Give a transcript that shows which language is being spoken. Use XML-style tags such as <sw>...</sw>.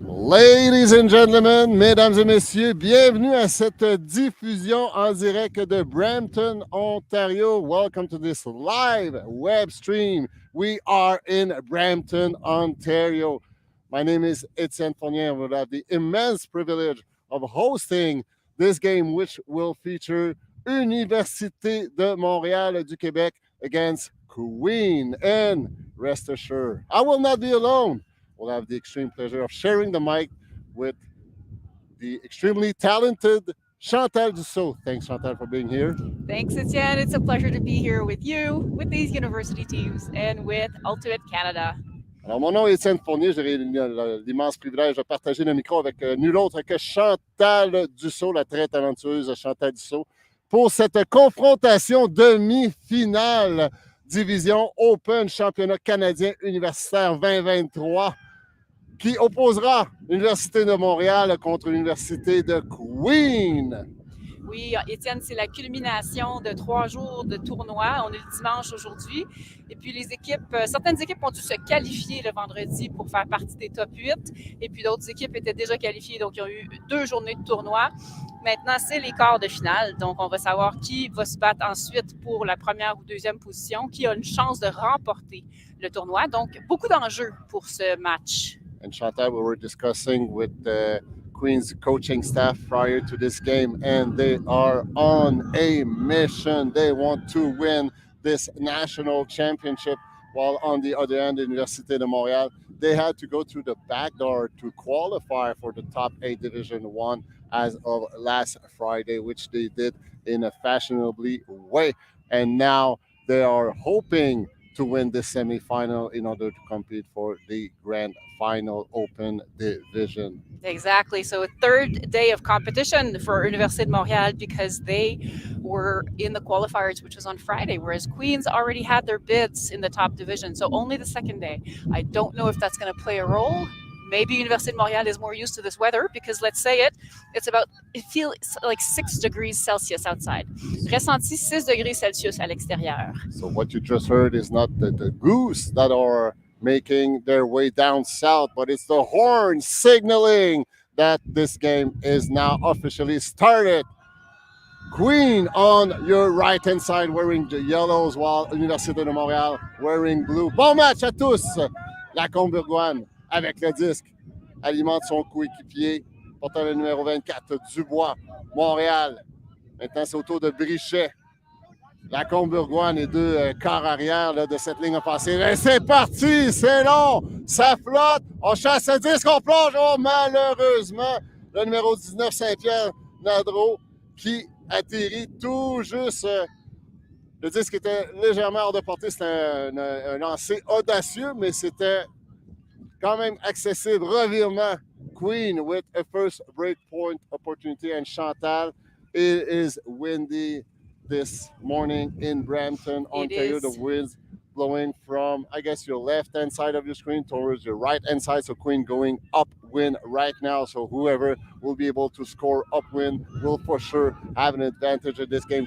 <en>Ladies and gentlemen,</en> <fr>mesdames et messieurs, bienvenue à cette diffusion en direct de Brampton, Ontario.</fr> <en>Welcome to this live web stream. We are in Brampton, Ontario. My name is Etienne Fournier, and we'll have the immense privilege of hosting this game, which will feature Université de Montréal du Québec against Queen. And rest assured, I will not be alone. We'll have the extreme pleasure of sharing the mic with the extremely talented Chantal Dussault. Thanks, Chantal, for being here. Thanks, Etienne. It's a pleasure to be here with you, with these university teams, and with Ultimate Canada.</en> <fr>Alors, mon nom est Étienne Fournier. J'ai l'immense privilège de partager le micro avec nul autre que Chantal Dussault, la très talentueuse Chantal Dussault, pour cette confrontation demi-finale Division Open Championnat canadien universitaire 2023 qui opposera l'Université de Montréal contre l'Université de Queen. Oui, Étienne, c'est la culmination de 3 jours de tournoi. On est le dimanche aujourd'hui. Et puis, les équipes, certaines équipes ont dû se qualifier le vendredi pour faire partie des top 8. Et puis, d'autres équipes étaient déjà qualifiées. Donc, ils ont eu 2 journées de tournoi. Maintenant, c'est les quarts de finale. Donc, on va savoir qui va se battre ensuite pour la première ou deuxième position, qui a une chance de remporter le tournoi. Donc, beaucoup d'enjeux pour ce match.</fr> <en>And Chantal, we were discussing with the Queen's coaching staff prior to this game, and they are on a mission. They want to win this national championship, while on the other end, the Université de Montréal, they had to go through the back door to qualify for the top 8 Division 1 as of last Friday, which they did in a fashionably way. And now they are hoping to win the semifinal in order to compete for the grand final Open Division. Exactly. So a third day of competition for Université de Montréal because they were in the qualifiers, which was on Friday, whereas Queens already had their bids in the top division. So only the second day. I don't know if that's going to play a role. Maybe Université de Montréal is more used to this weather because, let's say it feels like 6 degrees Celsius outside.</en> <fr>Ressenti</fr> <en>6 degrees Celsius</en> <fr>à l'extérieur.</fr> <en>So what you just heard is not the goose that are making their way down south, but it's the horn signaling that this game is now officially started. Queen on your right-hand side wearing the yellows, while Université de Montréal wearing blue.</en> <fr>Bon match à tous! La Combourgoine, avec le disque, alimente son coéquipier, portant le numéro 24, Dubois, Montréal. Maintenant, c'est au tour de Brichet. La Combourgoine et 2 quarts arrière là, de cette ligne offensive. Et c'est parti! C'est long! Ça flotte! On chasse le disque, on plonge! Oh, malheureusement, le numéro 19, Saint-Pierre Nadreau, qui atterrit tout juste. Le disque était légèrement hors de portée. C'était un lancer audacieux, mais c'était quand même accessible. Revirement.</fr> <en>Queen with a first break point opportunity. And Chantal, it is windy this morning in Brampton, Ontario. The winds blowing from, I guess, your left-hand side of your screen towards your right-hand side. So Queen going upwind right now. So whoever will be able to score upwind will for sure have an advantage in this game.</en>